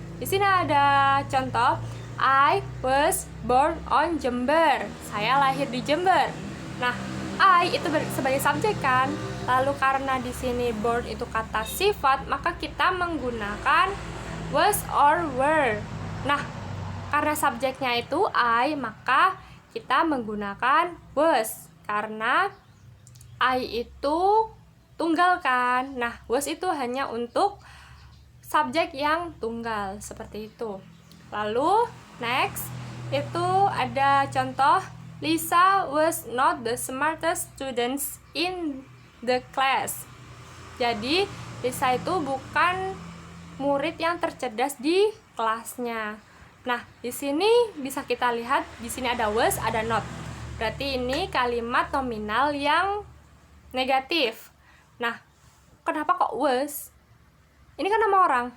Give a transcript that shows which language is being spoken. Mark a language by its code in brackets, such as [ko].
[id] Di sini ada contoh, [en] I was born on Jember. [id] Saya lahir di Jember. Nah, I itu sebagai subjek kan. Lalu karena di sini born itu kata sifat, maka kita menggunakan was or were. Nah, karena subjeknya itu I, maka kita menggunakan was. Karena I itu tunggal kan. Nah, was itu hanya untuk subjek yang tunggal, seperti itu. Lalu [en] next [id] itu ada contoh, [en] Lisa was not the smartest student in the class. [id] Jadi Lisa itu bukan murid yang tercerdas di kelasnya. Nah, di sini bisa kita lihat, di sini ada was, ada not. Berarti ini kalimat nominal yang negatif. Nah, kenapa kok was? Ini kan nama orang.